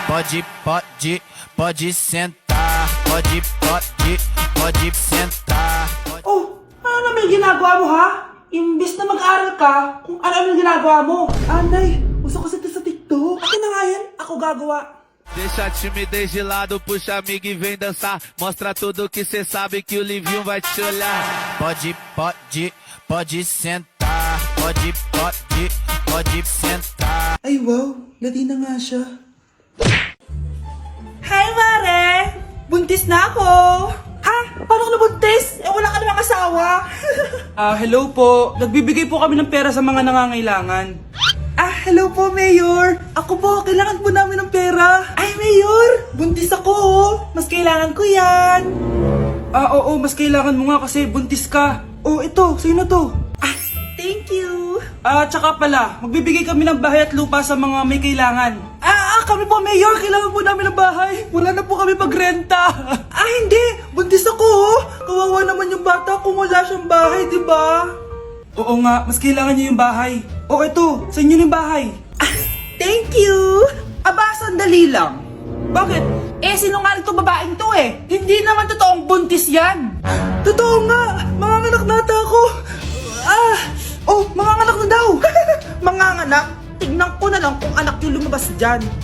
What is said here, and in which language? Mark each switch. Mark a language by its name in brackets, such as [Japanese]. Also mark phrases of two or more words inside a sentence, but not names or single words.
[Portuguese] Pode sentar. Pode sentar. [Filipino] Ano naman yung ginagawa mo, ha? Imbis na mag-aral ka, kung ano yung ginagawa mo. Nay, uso kasi ito sa TikTok. Akin na nga yan, ako gagawa. [Portuguese] Deixa a timidez de lado, puxa amigo e vem dançar. Mostra tudo que cê sabe que o Livinho vai te olhar. Pode sentar. Pode sentar. [Filipino] Ay wow, Latina nga siya. Hi, Mare! Buntis na ako! Ha? Paano ka nabuntis? Wala ka namang asawa. Hello po. Nagbibigay po kami ng pera sa mga nangangailangan. Hello po, Mayor. Ako po, kailangan po namin ng pera. Ay, Mayor! Buntis ako, oh. Mas kailangan ko yan. Oo, mas kailangan mo nga kasi buntis ka. Ito, sa'yo na to. [English] Thank you. [Filipino] Tsaka pala, magbibigay kami ng bahay at lupa sa mga may kailangan. Kami po, Mayor, kailangan po namin ng bahay. Wala na po kami magrenta. Hindi. Buntis ako, oh. Kawawa naman yung bata kung wala siyang bahay, di ba? Oo nga, mas kailangan niyo yung bahay. Ito, sa inyo yung bahay. [English] Thank you. [Filipino] Sandali lang. Bakit? Sinungaling tong babaeng to eh. Hindi naman totoong buntis yan. Totoo nga. Manganganak nata ako. Manganganak na daw. Manganganak? Tignan ko na lang kung anak yung lumabas dyan.